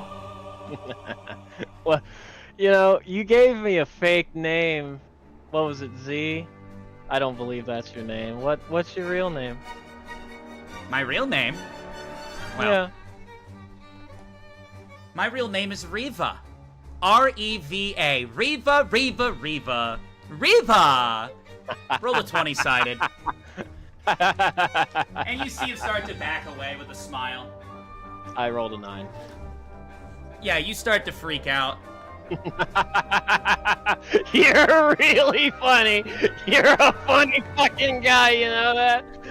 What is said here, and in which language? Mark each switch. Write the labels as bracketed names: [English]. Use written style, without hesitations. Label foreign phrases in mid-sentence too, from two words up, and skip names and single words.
[English] Well, you know, you gave me a fake name. What was it, Z? I don't believe that's your name. What's your real name? My real name? Well, yeah. my real name is Riva. R-E-V-A. Reva, Reva, Reva. Reva! Roll a 20-sided. And you see him start to back away with a smile. I rolled a 9. Yeah, you start to freak out. You're really funny. You're a funny fucking guy, you know that?